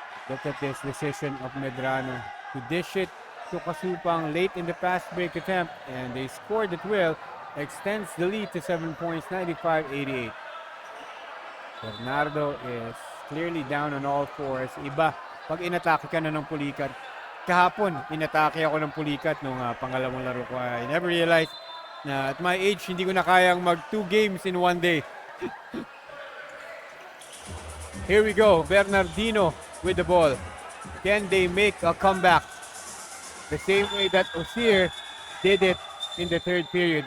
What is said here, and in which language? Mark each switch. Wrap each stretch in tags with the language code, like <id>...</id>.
<en>Look at this decision of Medrano to dish it to Kasupang late in the fast break attempt, and they scored at will. Extends the lead to 7 points, 95-88. Bernardo is clearly down on all fours.</en> <tl>Iba, pag inatake ka na ng pulikat. Kahapon, inatake ako ng pulikat nung pangalawang laro ko.</tl> <en>I never realized na at my age,</en> <tl>hindi ko na kayang mag</tl> <en>2 games in 1 day. Here we go, Bernardino with the ball. Can they make a comeback? The same way that OCIR did it in the third period.</en>